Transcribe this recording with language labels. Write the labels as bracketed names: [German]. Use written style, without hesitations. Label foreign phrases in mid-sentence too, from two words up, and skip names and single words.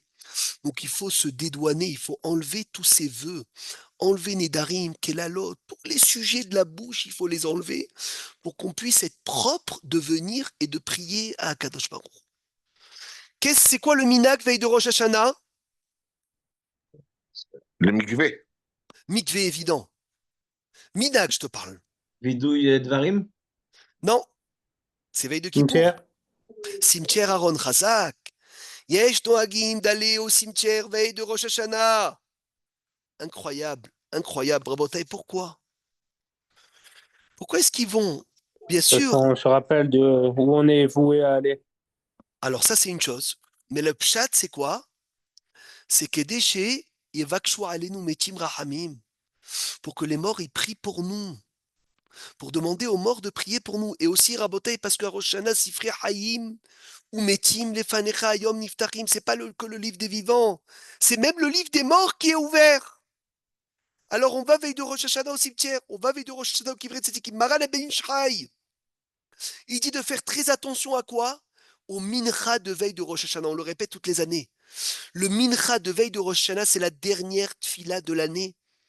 [French] Donc il faut se dédouaner, il faut enlever tous ces vœux, enlever [Hebrew] Nedarim, Kelalot, [French] tous les sujets de la bouche, il faut les enlever pour qu'on puisse être propre de venir et de prier à [Hebrew] Akadosh Baruch. [French] C'est quoi le minag veille de Rosh Hashanah? Le mikvé. Mikvé évident. Minag, je te parle. [Hebrew] וידוי דברים? [French] Non, c'est veille de Kippour. Cimetière? Cimetière Aaron Chazak. [Hebrew] Yesh noagim [French] d'aller au cimetière veille de Rosh Hashanah. Incroyable, incroyable. Rabotai, pourquoi? Pourquoi est-ce qu'ils vont? Bien Parce sûr. qu'on se rappelle de où on est voué à aller. Alors ça, c'est une chose. Mais le pshat, c'est quoi? C'est que déchet, [Hebrew] alenu metim rahamim. [French] Pour que les morts, ils prient pour nous. Pour demander aux morts de prier pour nous. Et aussi, Rabotai, parce que Rosh Hashanah, [Hebrew] Sifri Hayim, [French] ou [Hebrew] Metim, Lefanecha, Yom Niftachim, [French] c'est pas que le livre des vivants. C'est même le livre des morts qui est ouvert. Alors on va veille de Rosh Hashanah au cimetière. On va veille de Rosh Hashanah au [Hebrew] Kivret Tzedikim. [French] Maran Ben Shrai. Il dit de faire très attention à quoi? Au mincha de veille de Rosh Hashanah. On le répète toutes les années. Le mincha de veille de Rosh Hashanah, c'est la dernière tfila de l'année.